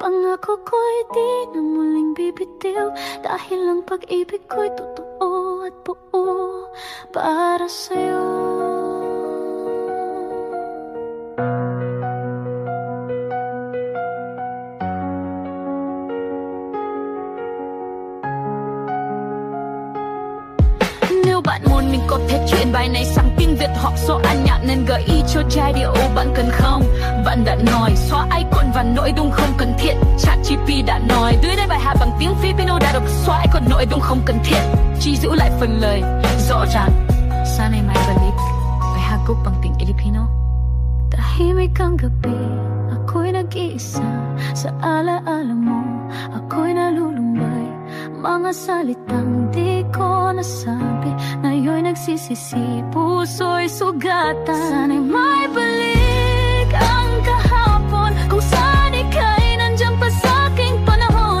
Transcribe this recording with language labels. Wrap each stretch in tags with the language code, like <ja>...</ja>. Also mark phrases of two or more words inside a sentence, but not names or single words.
<tl>Pangako ko'y di na muling bibitiw, dahil ang pag-ibig ko'y totoo at buo para sa'yo.</tl> <vi>Bạn muốn mình có thể chuyển bài này sang tiếng Việt hoặc số ăn nhạc, nên gợi ý cho giai điệu bạn cần không? Bạn đã nói xóa icon và nội dung không cần thiết. ChatGPT đã nói đưa đây bài hát bằng tiếng Filipino đã được xóa icon nội dung không cần thiết, chỉ giữ lại phần lời rõ ràng.</vi> <tl>Sana'y may balik</tl> <vi>bài hát gốc bằng tiếng Filipino.</vi> <tl>Tahimik ang gabi, ako'y nag-iisa. Sa alaala mo, ako'y nalulumbay. Mga salitang di ko nasabi, ngayon'y nagsisisi, puso'y sugatan. Sana'y may balik ang kahapon, kung saan ika'y nandiyan pa sa'king panahon.</tl>